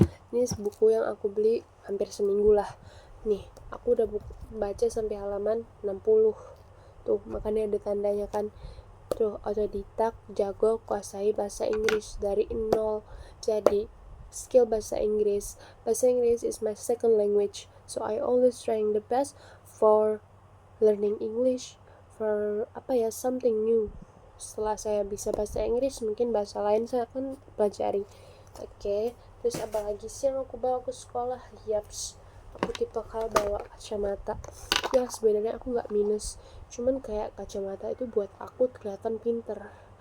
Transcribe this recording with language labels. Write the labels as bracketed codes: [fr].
[id] Ini buku yang aku beli hampir seminggu lah. Nih, aku udah baca sampai halaman 60. Tuh, makanya ada tandanya kan. Tuh, otodidak, jago, kuasai bahasa Inggris dari nol. Jadi, skill bahasa Inggris. [en] Bahasa Inggris is my second language. So, I always trying the best for learning English. For, something new. [id] Setelah saya bisa bahasa Inggris, mungkin bahasa lain saya akan pelajari. Oke. Terus apa lagi sih yang aku bawa ke sekolah? Yaps, aku tipe bawa kacamata. Ya sebenarnya aku nggak minus, cuman kayak kacamata itu buat aku kelihatan pinter.